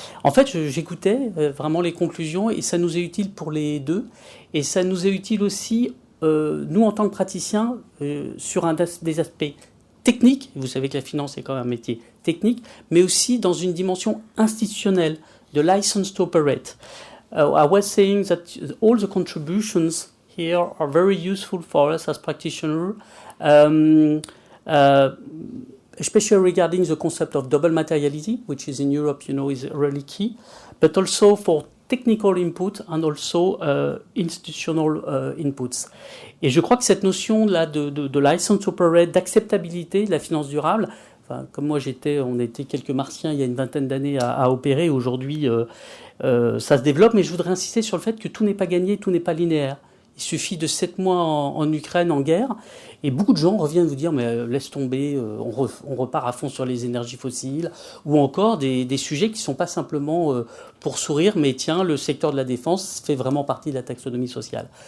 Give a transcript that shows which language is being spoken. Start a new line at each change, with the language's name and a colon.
French: En fait, j'écoutais vraiment les conclusions, et ça nous est utile pour les deux, et ça nous est utile aussi, nous en tant que praticiens, sur des aspects techniques. Vous savez que la finance est quand même un métier technique, mais aussi dans une dimension institutionnelle, de license to operate.
English: I was saying that all the contributions here are very useful for us as practitioners, especially regarding the concept of double materiality, which is in Europe, is really key, but also for technical input and also institutional inputs.
French: Et je crois que cette notion-là de license to operate, d'acceptabilité de la finance durable, comme moi on était quelques martiens il y a une vingtaine d'années à opérer, aujourd'hui ça se développe, mais je voudrais insister sur le fait que tout n'est pas gagné, tout n'est pas linéaire. Il suffit de 7 mois en Ukraine, en guerre, et beaucoup de gens reviennent vous dire, mais laisse tomber, on repart à fond sur les énergies fossiles, ou encore des sujets qui ne sont pas simplement pour sourire, mais tiens, le secteur de la défense fait vraiment partie de la taxonomie sociale.